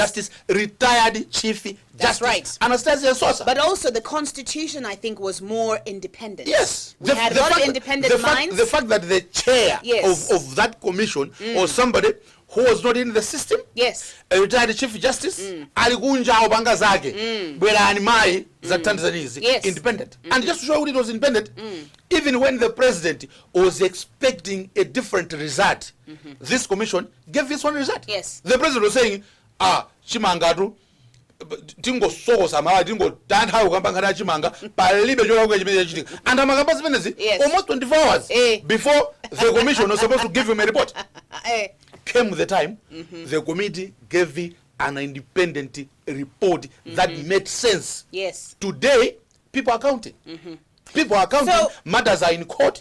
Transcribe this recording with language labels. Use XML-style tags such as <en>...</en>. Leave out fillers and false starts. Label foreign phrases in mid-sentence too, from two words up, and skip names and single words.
<en>Justice, retired Chief That's Justice. right. Anastasia Sosa. But also the Constitution, I think, was more independent. Yes. We had a lot of independent minds. The fact that the chair Yes. of that commission or somebody who was not in the system, Yes. a retired Chief Justice,</en> <ny>alikunja opanga zake, bwerani mai za Tanzania,</ny> <en>Yes. independent. And just to show you it was independent, even when the president was expecting a different result, this commission gave this one result. Yes. The president was saying,</en> <ny>Chimangadu, tingo soko samala tingo tantha ukambangana chimanga palibe chokwe chimene chachitika and amakamba zimenezi</ny> <en>Yes. almost 24 hours before the commission was supposed to give him a report. Came the time the committee gave an independent report that made sense. Yes. Today people are counting. People are counting. So- matters are in court.</en>